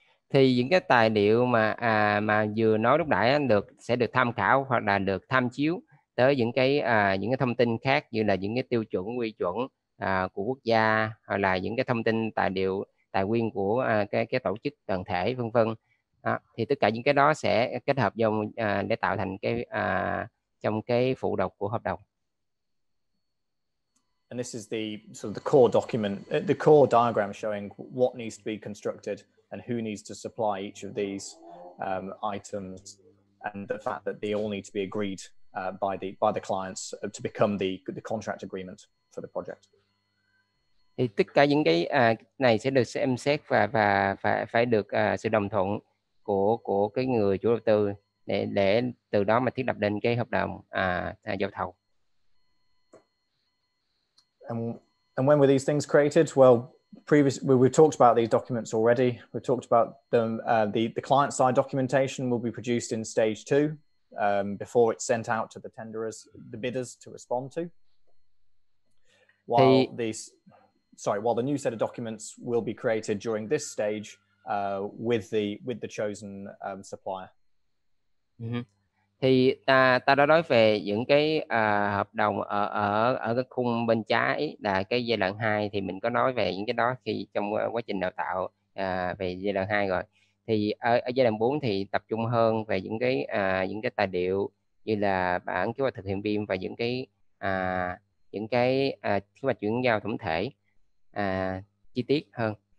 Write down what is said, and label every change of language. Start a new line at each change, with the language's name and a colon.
Vietnamese: Thì những cái tài liệu mà vừa nói lúc nãy sẽ được tham khảo hoặc là được tham chiếu tới những cái thông tin khác, như là những cái tiêu chuẩn quy chuẩn của quốc gia, hoặc là những cái thông tin tài nguyên của cái tổ chức đoàn thể vân vân. Thì tất cả những cái đó sẽ kết hợp vô để tạo thành cái trong cái phụ độc của hợp đồng.
English: And this is the sort of the core document, the core diagram showing what needs to be constructed and who needs to supply each of these items, and the fact that they all need to be agreed by the clients to become the contract agreement for the project.
Vietnamese: Thì tất cả những cái này sẽ được xem xét và phải được sự đồng thuận của cái người chủ đầu tư để từ đó mà thiết lập lên cái hợp đồng giao thầu.
English: And when were these things created? Well, we've talked about these documents already. We've talked about them. The client side documentation will be produced in stage 2 before it's sent out to the tenderers, the bidders to respond to. While the new set of documents will be created during this stage with the chosen supplier.
Vietnamese: Thì ta đã nói về những cái hợp đồng ở cái khung bên trái là cái giai đoạn 2, thì mình có nói về những cái đó khi trong quá trình đào tạo về giai đoạn 2 rồi. Thì ở giai đoạn 4 thì tập trung hơn về những cái tài liệu như là bản kế hoạch thực hiện BIM và những cái kế hoạch chuyển giao tổng thể chi tiết hơn.